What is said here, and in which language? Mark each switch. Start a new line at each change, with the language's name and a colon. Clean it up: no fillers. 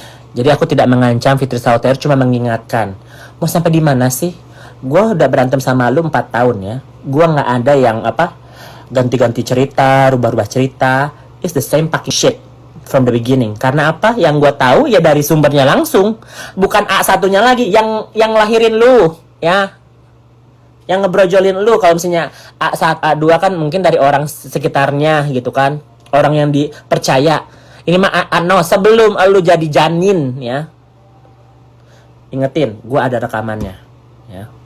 Indonesian: Jadi aku tidak mengancam Fitri Sauteru, cuma mengingatkan. Mau sampai di mana sih? Gue udah berantem sama lu 4 tahun ya. Gue nggak ada yang apa ganti-ganti cerita, rubah-rubah cerita.
English: It's the same fucking shit from the beginning.
Indonesian: Karena apa? Yang gue tahu ya dari sumbernya langsung, bukan A1-nya lagi yang lahirin lu ya. yang ngebrojolin lu. Kalau misalnya saat A2 kan mungkin dari orang sekitarnya gitu kan, orang yang dipercaya. Ini mah no, sebelum lu jadi janin ya, ingetin, gue ada rekamannya ya.